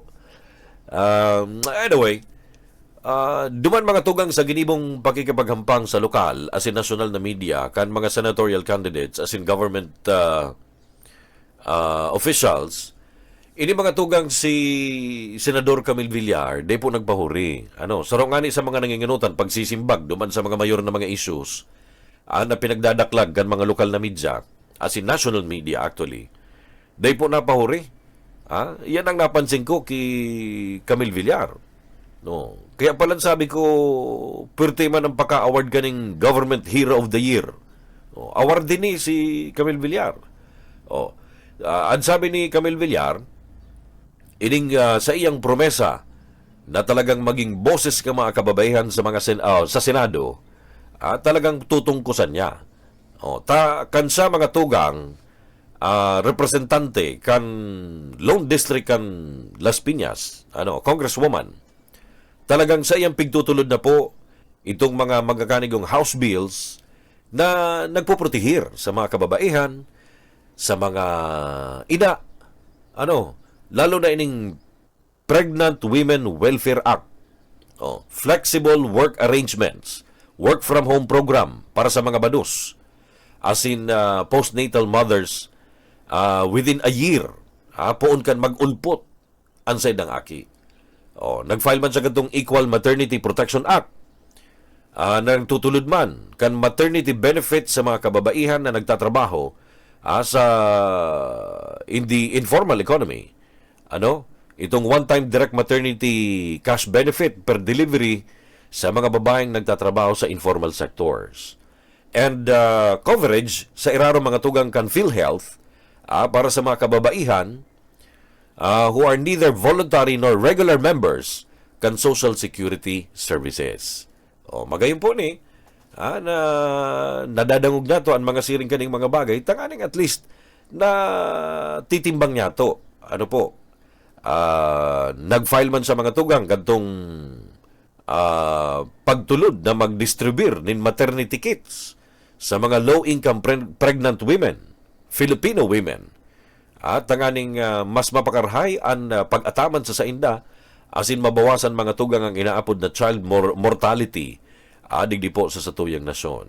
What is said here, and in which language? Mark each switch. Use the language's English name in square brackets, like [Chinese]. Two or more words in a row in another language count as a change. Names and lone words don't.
[Bikol] Anyway, duman mga tugang sa ginibong pakikipaghampang sa lokal [English] as in [Bikol] national na media kan mga senatorial candidates [English] as in government officials. [Bikol] Ini mga tugang si Senador Camille Villar, di po nagpahuri. Sarong sa mga nanginginutan pagsisimbag duman sa mga mayor na mga issues na pinagdadaklag kan mga lokal na media, [English] as in national media actually. [Bikol] Di po napahuri. Yan ang napansin ko kay Camille Villar. No. Kaya pala sabi ko, pwerte man ang paka-award ganing Government Hero of the Year. Award din ni si Camille Villar. Ang sabi ni Camille Villar, sa iyang promesa na talagang maging boses ka mga kababaihan sa mga sa Senado, talagang tutungkusan niya. Kan sa mga tugang representante kan Lone District kan Las Piñas, Congresswoman, talagang sa iyang pigtutulod na po itong mga magakanigong [English] House bills [Bikol] na nagpoprotehir sa mga kababaihan, sa mga ina, lalo na ining Pregnant Women Welfare Act, [English] flexible work arrangements, work from home program [Bikol] para sa mga badus, [English] as in postnatal mothers within a year, [Bikol] poon kan mag-ulpot ang side ng aki. Nag-file man sa gatong Equal Maternity Protection Act, nang tutulod man kan [English] maternity benefits [Bikol] sa mga kababaihan na nagtatrabaho [English] in the informal economy. [Bikol] Itong [English] one-time direct maternity cash benefit per delivery [Bikol] sa mga babaeng nagtatrabaho sa [English] informal sectors. And coverage [Bikol] sa irarong mga tugang kan PhilHealth para sa mga kababaihan [English] who are neither voluntary nor regular members [Bikol] kan Social Security Services. Magayon po ni, na nadadangog na to ang mga siring kaning mga bagay, tanganing [English] at least [Bikol] na titimbang niya to. Nag-file man sa mga tugang kantong pagtulod na mag-distribute nin [English] maternity kits [Bikol] sa mga [English] low-income pregnant women, Filipino women, [Bikol] at tanganing mas mapakarhay ang pag-ataman sa sainda asin mabawasan mga tugang ang inaapod na [English] child mortality [Bikol] digdi po sa satuyang nasyon.